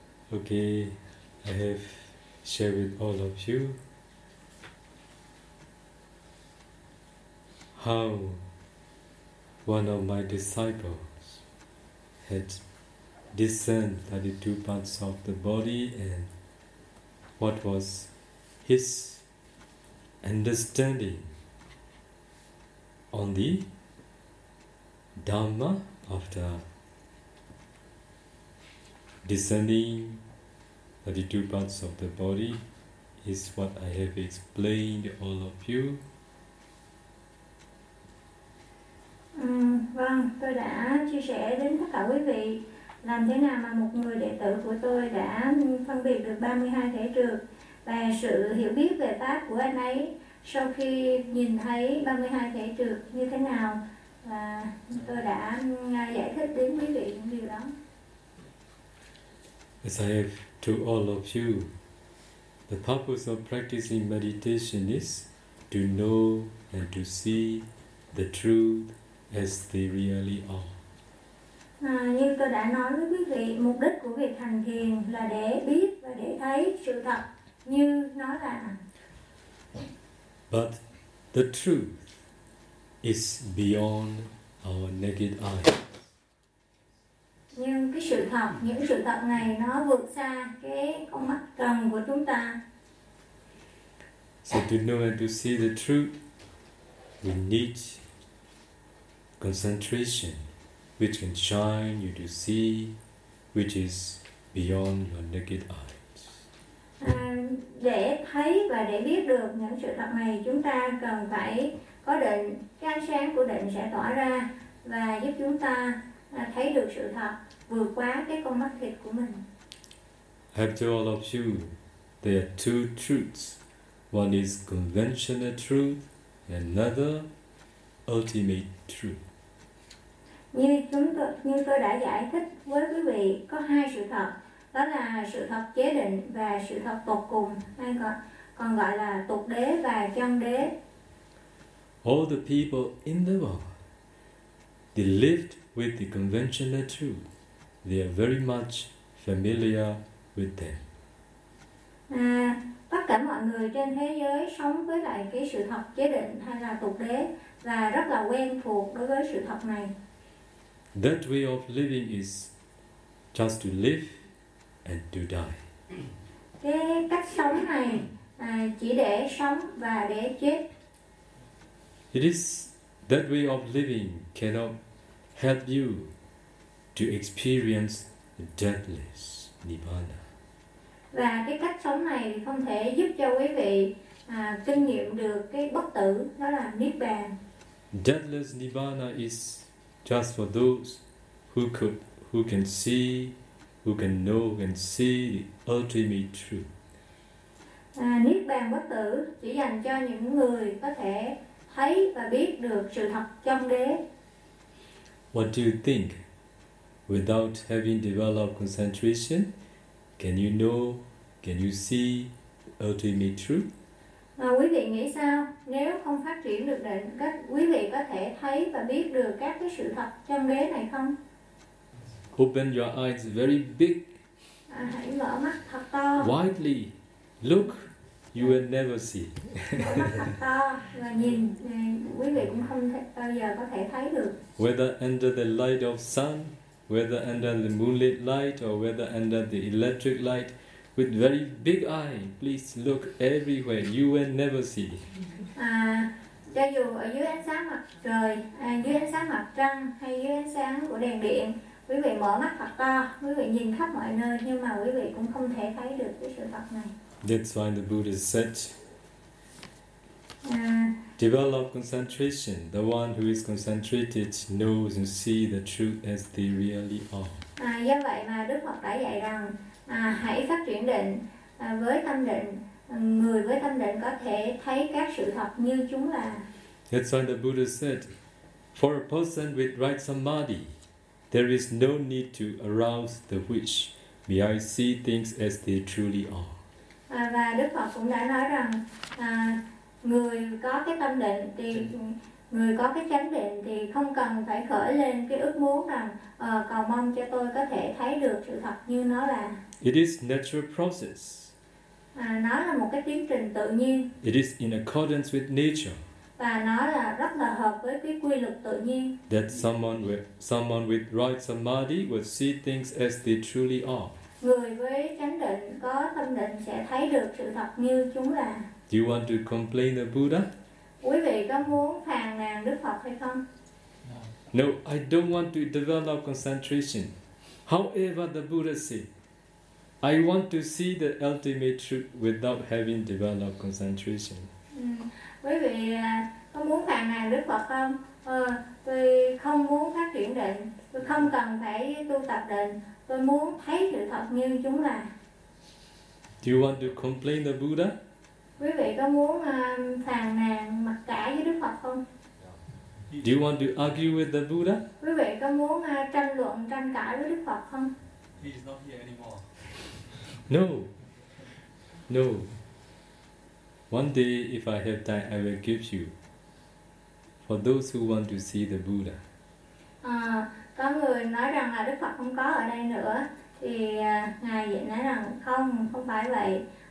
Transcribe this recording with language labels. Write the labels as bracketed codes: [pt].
[en] Okay, I have shared with all of you how one of my disciples had discern 32 parts of the body and what was his understanding on the Dhamma after discerning 32 parts of the body is what I have explained to all of you. [vi] Vâng, tôi đã chia sẻ đến tất cả quý vị. Làm thế nào mà một người đệ tử của tôi đã phân biệt được 32 thể trược và sự hiểu biết về pháp của anh ấy sau khi nhìn thấy 32 thể trược như thế nào, và tôi đã giải thích đến quý vị những điều đó. [en] As I have to all of you, the purpose of practicing meditation is to know and to see the truth as they really are. [vi] Như tôi đã nói với quý vị, mục đích của việc hành thiền là để biết và để thấy sự thật như nó là. [en] But the truth is beyond our naked eye. [vi] Nhưng cái sự thật, những sự thật này nó vượt xa cái con mắt trần của chúng ta. [en] So to know and to see the truth, we need concentration, which can shine you to see, which is beyond your naked eyes. [vi] Để thấy và để biết được những sự thật này, chúng ta cần phải có định, cái ánh sáng của định sẽ tỏa ra và giúp chúng ta thấy được sự thật vượt quá cái con mắt thịt của mình. [en] I have to all of you, there are two truths. One is conventional truth, another ultimate truth. [vi] Như tôi đã giải thích với quý vị, có hai sự thật, đó là sự thật chế định và sự thật tột cùng, hay còn gọi là tục đế và chân đế. [en] All the people in the world, they lived with the conventional truth. They are very much familiar with them. [vi] Tất cả mọi người trên thế giới sống với lại cái sự thật chế định hay là tục đế và rất là quen thuộc đối với sự thật này. [en] That way of living is just to live and to die. [vi] Cái cách sống này chỉ để sống và để chết. [en] It is that way of living cannot help you to experience deathless nirvana. [vi] Và cái cách sống này không thể giúp cho quý vị kinh nghiệm được cái bất tử, đó là niết bàn. [en] Deathless nirvana is just for those who can see the ultimate truth. [vi] Niết bàn bất tử chỉ dành cho những người có thể thấy và biết được sự thật chân đế. [en] What do you think? Without having developed concentration, can you know, can you see ultimate truth? [vi] Quý vị nghĩ sao? Nếu không phát triển được định, các quý vị có thể thấy và biết được các cái sự thật trong đế này không? [en] Open your eyes very big. [vi] Hãy mở mắt thật to. [en] Widely, look, you will never see. [vi] Mở mắt thật to và nhìn, quý vị cũng không bao giờ có thể thấy được. [en] Whether under the light of sun, whether under the moonlit light, or whether under the electric light, with very big eye, please look everywhere. You will never see. [vi] Cho dù ở dưới ánh sáng mặt trời, dưới ánh sáng mặt trăng hay dưới ánh sáng của đèn điện, quý vị mở mắt thật to, quý vị nhìn khắp mọi nơi, nhưng mà quý vị cũng không thể thấy được cái sự thật này. [en] That's why the Buddha said. develop concentration. The one who is concentrated knows and sees the truth as they really are. [vi] Do vậy mà Đức Phật đã dạy rằng hãy phát triển định với tâm định. Người với tâm định có thể thấy các sự thật như chúng là. [en] That's why the Buddha said, for a person with right samadhi, there is no need to arouse the wish. May I see things as they truly are. [vi] Và Đức Phật cũng đã nói rằng người có cái tâm định thì người có cái chánh định thì không cần phải khởi lên cái ước muốn rằng cầu mong cho tôi có thể thấy được sự thật như nó là. [en] It is natural process. [vi] Nó là một cái tiến trình tự nhiên. [en] It is in accordance with nature. [vi] Và nó là rất là hợp với cái quy luật tự nhiên. [en] That someone with right samadhi will see things as they truly are. [vi] Người với chánh định có tâm định sẽ thấy được sự thật như chúng là. [en] Do you want to complain the Buddha? [vi] Quý vị có muốn phàn nàn Đức Phật hay không? [en] No, I don't want to develop concentration. However, the Buddha said, I want to see the ultimate truth without having developed concentration. [vi] Quý vị có muốn phàn nàn Đức Phật không? Tôi không muốn phát triển định. Tôi không cần phải tu tập định. Tôi muốn thấy sự thật như chúng là. [en] Do you want to complain the Buddha? [vi] Quý vị có muốn phàn nàn mặc cả với Đức Phật không? [en] Do you want to argue with the Buddha? [vi] Quý vị có muốn tranh luận, tranh cãi với Đức Phật không? [en] He is not here anymore. No. No. One day, if I have time, I will give you for those who want to see the Buddha. [vi] Có người nói rằng là Đức Phật không có ở đây nữa. Thì Ngài vậy nói rằng không, không phải vậy.